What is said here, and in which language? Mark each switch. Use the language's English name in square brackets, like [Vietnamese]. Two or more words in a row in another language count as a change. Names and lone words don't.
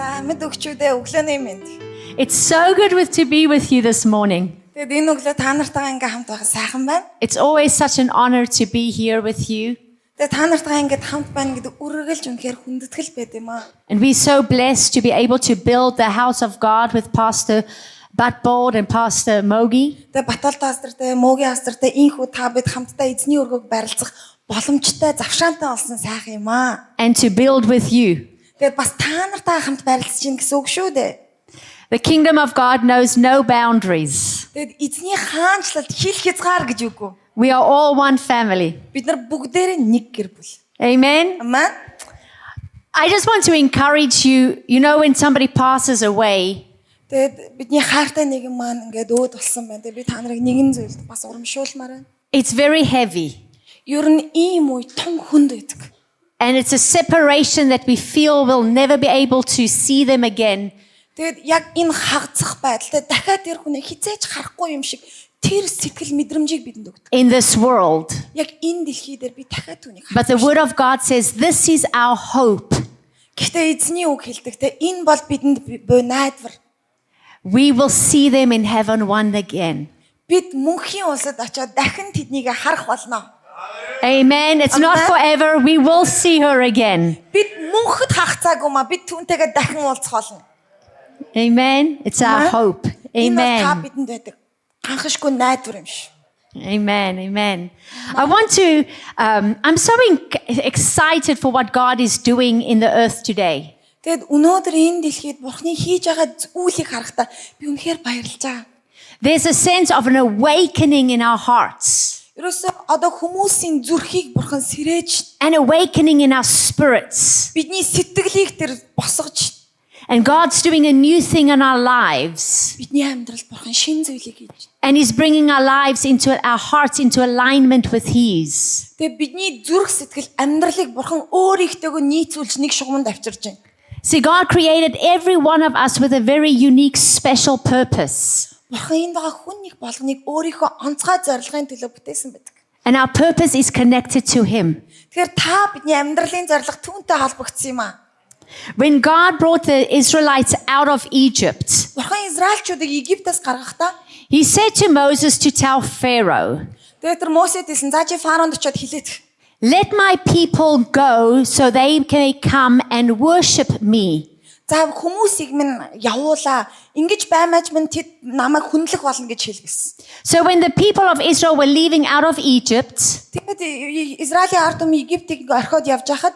[Mongolian] Амьд өгчүүдээ өглөөний мэнд. [English] It's so good to be with you this morning. [Mongolian] Тэгэд энэ өглөө та нартайгаа ингээм хамт байгаа сайхан байна. [English] It's always such an honor to be here with you. [Mongolian] Тэгэд та нартайгаа ингээд хамт байна гэдэг үргэлж үнэхээр хүндэтгэл байд юм аа. [English] And we're so blessed to be able to build the house of God with Pastor Batbold and Pastor Mogi. [Mongolian] Тэгэд Батал пастортай, Моги пастортай инхүү та бид хамтдаа эзний өргөг барилцах боломжтой, завшаантай болсон сайхан юм аа. [English] And to build with you. [Mongolian] Тэгэд бас та нартайгаа хамт барилцаж гин гэсэн үг шүү дээ. [English] The kingdom of God knows no boundaries. [Mongolian] Тэгэд эзний хаанчлалд хил хязгаар гэж үгүй. [English] We are all one family. [Mongolian] Бид нар бүгдээрээ нэг гэр бүл. [English] Amen. [Mongolian] Амен. [English] I just want to encourage you, when somebody passes away, [Mongolian] Тэгэд бидний хайртай нэгэн маань ингээд өөд болсон байна. Тэгэд би та нарыг нэгэн зүйлд бас урамшуулмаар байна. [English] it's very heavy. [Mongolian] Ер нь ийм үе тун хүнд байдаг. [English] And it's a separation that we feel we'll never be able to see them again. [Mongolian] Тэгэд яг энэ хагацх байдалтай дахиад тэр хүнийг хизээж харахгүй юм шиг тэр сэтгэл мэдрэмжийг бидэнд өгдөг. [English] In this world. [Mongolian] Яг энэ дэлхий дээр би дахиад түүнийг [English] But the word of God says this is our hope. [Mongolian] Гэхдээ эзний үг хэлдэг те энэ бол бидэнд буй найдвар. [English] We will see them in heaven one again. [Mongolian] Бид мөнхийн улсад очиод дахин тэднийг харах болно. [English] Amen. It's not forever. We will see her again. [Mongolian] Бид мөнхөд хагацаагүй маа бид түүнтэйгээ дахин уулзах болно. [English] Amen. It's our hope. [Mongolian] Энэ бол та [English] Amen. [Mongolian] бидэнд байдаг ганхашгүй найдвар юм шиг. [English] Amen. Amen. I want to, I'm so excited for what God is doing in the earth today. [Mongolian] Тэгэд өнөөдөр энэ дэлхийд Бурхны хийж байгаа зүйлийг харахтаа би үнэхээр баярлж байгаа. [English] There's a sense of an awakening in our hearts, [Mongolian] Ерөөсөө одоо хүмүүсийн зүрхийг Бурхан сэрээж [English] an awakening in our spirits. [Mongolian] бидний сэтгэлийг тэр босгож [English] And God's doing a new thing in our lives. [Mongolian] бидний амьдралд Бурхан шин зүйлийг хийж. [English] And He's bringing our lives our hearts into alignment with His. [Mongolian] Тэгээ бидний зүрх сэтгэл амьдралыг Бурхан өөрийнхтэйгөө нийцүүлж нэг шугамд авчирж байна. [English] See, God created every one of us with a very unique, special purpose. [Mongolian] Бурхан энд байгаа хүн нэг болгоныг өөрийнхөө онцгой зорилгын төлөө бүтээсэн байдаг. [English] And our purpose is connected to Him. [Mongolian] Тэгэхээр та бидний амьдралын зорилго түүнтэй холбогдсон юм аа. [English] When God brought the Israelites out of Egypt, [Mongolian] Бурхан Израильчуудыг Египтээс гаргахдаа [English] He said to Moses to tell Pharaoh, [Mongolian] тэгээ тэр Мосед хэлсэн за чи фаронд очиод хэлээд [English] let my people go so they can come and worship me. [Mongolian] за хүмүүсийг минь явуулаа. Ингэж баймааж минь тэд намайг хүндлэх болно гэж хэлгэсэн. [English] So when the people of Israel were leaving out of Egypt, [Mongolian] Тэгээд Израилийн ард түмэн Египтийг орхиод явж хахад